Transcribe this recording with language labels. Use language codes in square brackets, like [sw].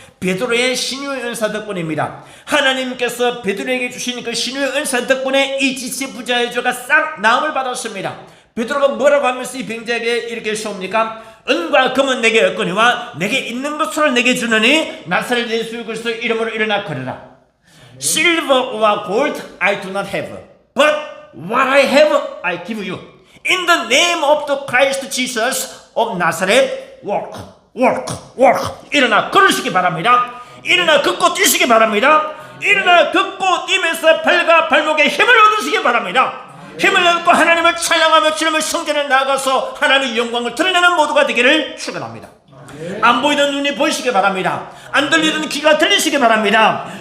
[ko] 베드로의 신유의 은사 덕분입니다. 하나님께서 베드로에게 주신 그 신유의 은사 덕분에 이 지체 부자유자가 싹 나음을 받았습니다. 베드로가 뭐라고 하면서 이 병자에게 이렇게 시옵니까? 은과 금은 내게 없거니와 내게 있는 것으로 내게 주느니 나사렛 예수 그리스도 이름으로 일어나 걸으라. [en] Silver와 gold I do not have, but what I have I give you. In the name of the Christ Jesus of Nazareth, walk, walk, walk. [ko] 일어나 걸으시기 바랍니다. 일어나 걷고 뛰시기 바랍니다. 일어나 걷고 뛰면서 발과 발목에 힘을 얻으시기 바랍니다. 힘을 얻고 하나님을 찬양하며 주님의 성전에 나가서 하나님의 영광을 드러내는 모두가 되기를 축원합니다. 안 보이던 눈이 보이시기 바랍니다. 안 들리던 귀가 들리시기 바랍니다.